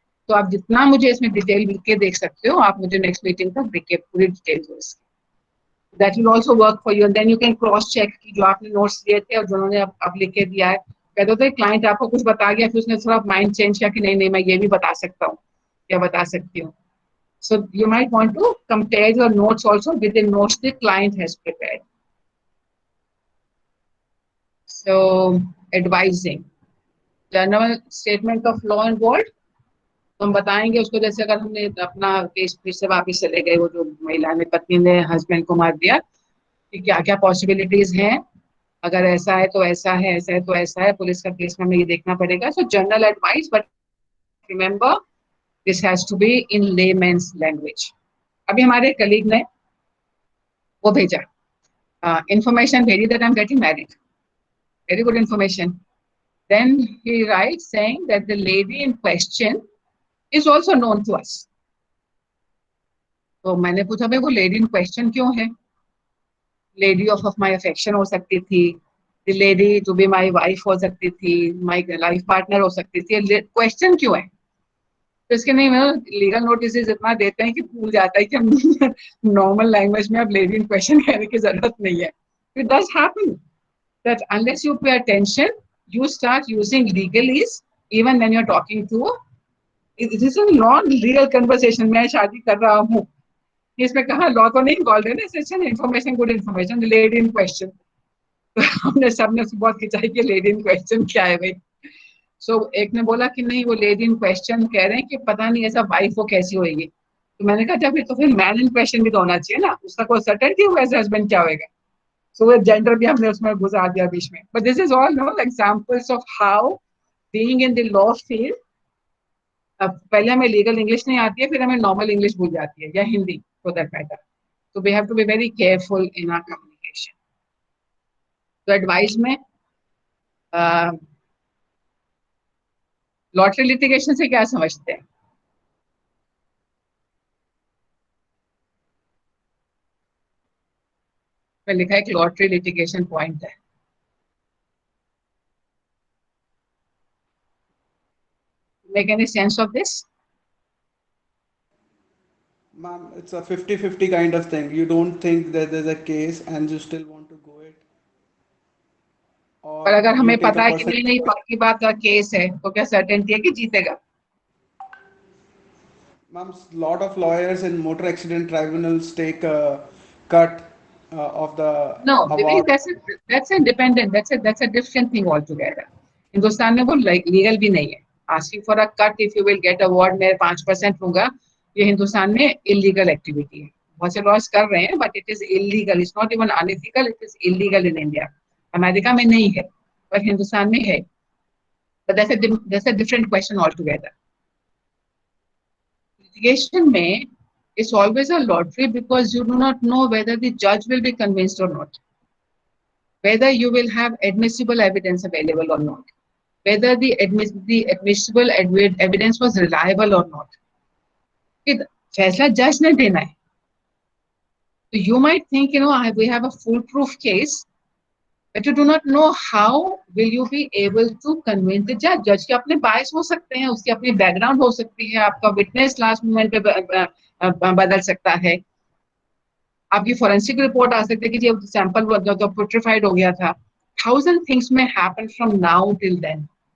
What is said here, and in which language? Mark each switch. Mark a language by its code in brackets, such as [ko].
[hi] तो आप जितना मुझे इसमें डिटेल लिख के देख सकते हो, आप मुझे नेक्स्ट मीटिंग तक लिख के पूरी डिटेल दो. [en] that will also work for you, and then you can cross check [hi] कि जो आपने नोट्स दिए थे और जिन्होंने अब लिख के दिया है, कहते थे क्लाइंट आपको कुछ बता गया फिर उसने थोड़ा माइंड चेंज किया कि नहीं नहीं मैं ये भी बता सकता हूँ या बता सकती हूँ. [en] So you might want to compare your notes also with the notes the client has prepared. So advising, general statement of law involved. [hi] तो हम बताएंगे उसको, जैसे अगर हमने अपना केस फिर से वापस चले गए, वो जो महिला ने पत्नी ने हस्बैंड को मार दिया, कि क्या क्या पॉसिबिलिटीज हैं, अगर ऐसा है तो ऐसा है, ऐसा है तो ऐसा है, पुलिस का केस में हमें ये देखना पड़ेगा. [en] So general advice, but remember this has to be in layman's language. [hi] अभी हमारे कलीग ने वो भेजा information भेजी [en] that I'm getting married. Very good information. Then he writes saying that the lady in question is also known to us. [hi] तो मैंने पूछा भाई वो लेडी इन क्वेश्चन क्यों है? [en] lady of my affection [hi] हो सकती थी, [en] the lady to be my wife [hi] हो सकती थी, [en] my life partner [hi] हो सकती थी, क्वेश्चन क्यों है? तो इसके नहीं लीगल नोटिस इतना देते हैं कि भूल जाता है कि हम नॉर्मल लैंग्वेज में अब लेडी इन क्वेश्चन कहने की जरूरत नहीं है. It does happen [en] that unless you pay attention, you start using legalese even when you're talking to. This is a non-legal conversation. [hi] मैं शादी कर रहा हूँ, इसमें कहा लॉ तो नहीं इन्वॉल्व है ना, [en] It's an information, good information. [hi] Lady in question, हमने सबने बहुत खिंचाई कि लेडी इन क्वेश्चन क्या है भाई. सो एक ने बोला कि नहीं वो लेडी इन क्वेश्चन कह रहे हैं कि पता नहीं ऐसा वाइफ वो कैसी होगी. तो मैंने कहा जब तो फिर मैन इन क्वेश्चन भी तो होना चाहिए ना, उसका कोई सर्टेनिटी हुआ ऐसे हस्बैंड क्या होगा. So वो जेंडर भी हमने उसमें गुजार दिया बीच में. [en] But this is all examples of how being in the law field, [hi] पहले हमें लीगल इंग्लिश नहीं आती है, फिर हमें नॉर्मल इंग्लिश भूल जाती है, या Hindi [en] for that matter. So we have to be very careful in our communication. [hi] तो एडवाइस में लॉटरी लिटिगेशन से क्या समझते हैं? में लिखा है कि लॉटरी लिटिगेशन पॉइंट है. [en] Make any sense of this? Ma'am, it's a 50-50 kind of thing. You don't think that there's a case and you still want to go it. [hi] पर अगर हमें पता है कि नहीं नहीं पक्की बात का केस है तो क्या सर्टेनिटी है कि जीतेगा? [en] Ma'am, lot of lawyers in motor accident tribunals take a cut of the award. That's independent. That's a different thing altogether. [hi] Hindustan में वो लीगल भी नहीं है. [en] Asking for a cut if you will get award [hi] में 5% होगा, ये हिंदुस्तान में illegal activity है. बहुत से लॉस कर रहे हैं, [en] But it is illegal, it's not even unethical, it is illegal in India. [hi] America में नहीं है, पर हिंदुस्तान में है। [en] But that's a different question altogether. [hi] Litigation में [en] it's always a lottery because you do not know whether the judge will be convinced or not, whether you will have admissible evidence available or not, whether the admissible evidence was reliable or not. [hi] फैसला जज ने देना है. [en] So you might think, we have a foolproof case, but you do not know how will you be able to convince the judge. [hi] जज के अपने बायस हो सकते हैं, उसकी अपनी बैकग्राउंड हो सकती है, आपका विटनेस लास्ट मोमेंट पे बदल सकता है, आपकी फोरेंसिक रिपोर्ट आ सकती है कि जी सैंपल तो पुट्रिफाइड हो गया था. [en] 1000 things may happen from now till then.